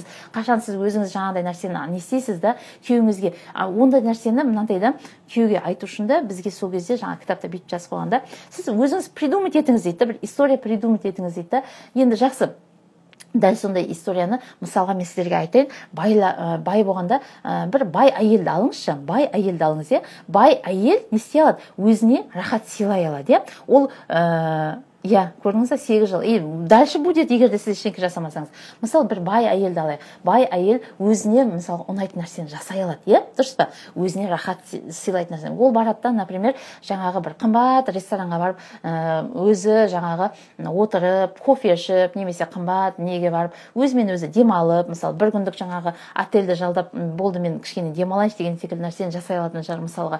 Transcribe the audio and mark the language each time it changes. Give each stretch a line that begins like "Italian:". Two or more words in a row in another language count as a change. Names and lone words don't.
Kazakh: Қашан сіз өзіңіз жаңағыдай нәрсені не істейсіз да, күйеуіңізге ондай нәрсені мынандай да күйеуге айту үшін да бізге сол кезде жаңа кітапта бүйтіп жазып қойғанда, сіз өзіңіз придумать етіңіз дейді, бір история придумать етіңіз дейді. Енді жақсы, дәл сондай историяны мысалға мен сіздерге айтайын. Бай болғанда бір бай әйелді алыңызшы, бай әйелді алыңыз, бай әйел не істей алады? Өзіне рахат сыйлай алады, ол көрдіңіз ба, 8 жыл.
Russian: И дальше будет,
Kazakh: егер де сіз ештеңе жасамасаңыз. Мысалы, бір бай әйелді алайық. Бай әйел өзіне, мысалы, ұнайтын нәрсені жасай алады, дұрыс па? Өзіне рахат сыйлайтын нәрсені. Ол барады, например, жаңағы бір қымбат ресторанға барып, өзі жаңағы отырып, кофе ішіп, немесе қымбат неге барып, өзімен өзі демалып, мысалы, бір күндік жаңағы отельді жалдап, болды мен кішкене демалайыншы деген секілді нәрсені жасай алатын шығар, мысалға.